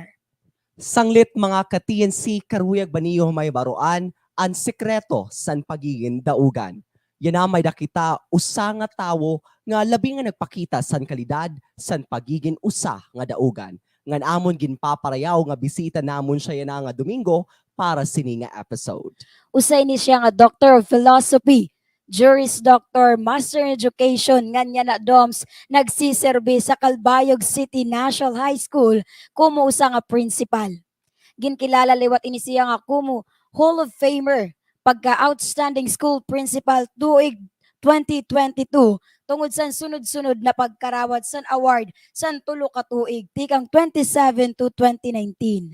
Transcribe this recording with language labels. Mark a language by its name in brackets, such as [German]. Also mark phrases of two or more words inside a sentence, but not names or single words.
[Waray] Sanglit mga ka-TNC Karuyag baniyo mahibaruan ang sekreto san pagigin daugan. Yana may dakita usa nga tawo nga labi nga nagpakita san kalidad san pagigin usa nga daogan. Ngan Amon Guin paparayaw nga bisita namon siya Yana nga Domingo para sini nga episode. Usay ni siya nga [English] Doctor of Philosophy, Juris Doctor, Master in Education, [Waray] ngan niya na DOMS, nagsiserbi sa Calbayog City National High School kumo usa nga principal. Ginkilala liwat ini siya nga kumo [English] Hall of Famer [Waray] pagka Outstanding School Principal tuig 2022 tungod sa sunod-sunod na pagkarawat san award san tulo ka tuig tikang 27 to 2019.